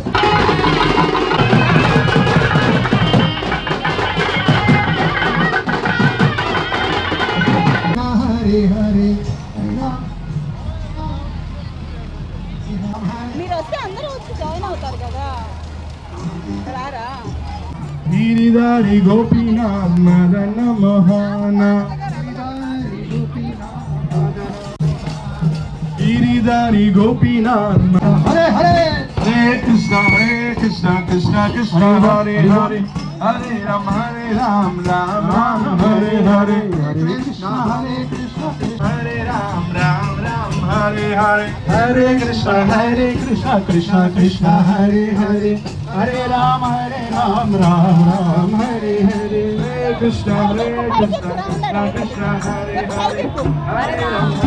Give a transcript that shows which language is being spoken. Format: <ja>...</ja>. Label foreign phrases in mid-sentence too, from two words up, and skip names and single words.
<te>మీరు వస్తే అందరూ వచ్చి జాయిన్ అవుతారు కదా, రారా? గిరిధారి గోపీనాథ్ మదన మోహన, గిరిధారి గోపీనాథ్. హరే హరే హరే కృష్ణ కృష్ణ కృష్ణ హరే హరే హరే రామ రామ రామ హరే హరే హరే కృష్ణ హరే రామ రామ హరే హరే హరే కృష్ణ కృష్ణ కృష్ణ హరే హరే హరే రామ రామ రామ హరే హరే హరే కృష్ణ కృష్ణ కృష్ణ హరే హరే హరే రామ</te>